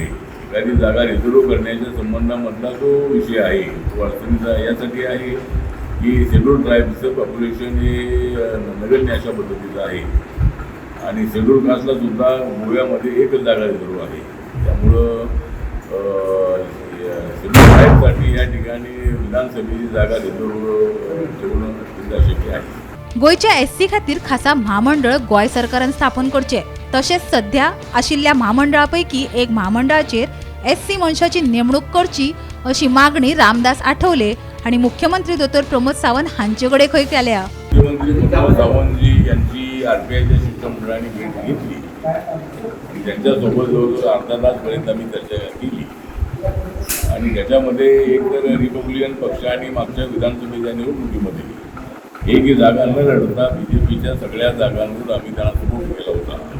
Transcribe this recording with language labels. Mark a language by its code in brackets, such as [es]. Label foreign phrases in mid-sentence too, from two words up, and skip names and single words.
[mr] एखादी जागा रिझर्व करण्याच्या संबंधामधला जो विषय आहे तो अडचणीचा यासाठी आहे की [en] schedule tribe's population [mr] हे नगण्य अशा पद्धतीचं आहे आणि [en] schedule caste [mr] सुद्धा गोव्यामध्ये एकच जागा रिझर्व आहे। त्यामुळं [en] schedule tribe [mr] या ठिकाणी विधानसभेची जागा रिझर्व ठेवणं शक्य आहे। [kok] गोयच्या एससी खातीर खासा महामंडळ गोय सरकारान स्थापन करचे, तशेंच सध्या आशिल्ल्या महामंडळापैकी एक महामंडळाचेर एससी मनशाची नेमणूक करची अशी मागणी रामदास आठवले आणि मुख्यमंत्री दोतोर प्रमोद सावंत हांचेकडे खंय केल्या। [mr] मुख्यमंत्री प्रमोद सावंतजी यांची आरपीआयच्या शिष्टमंडळाने भेट घेतली आणि त्यांच्यासोबत जवळजवळ अर्धा तासपर्यंत आम्ही चर्चा केली आणि त्याच्यामध्ये एकतर रिपब्लिकन पक्ष आणि मागच्या विधानसभेच्या निवडणुकीमध्ये एक जागा न लढता बीजेपीच्या सगळ्या जागांवर आम्ही त्यांना सपोर्ट केला होता।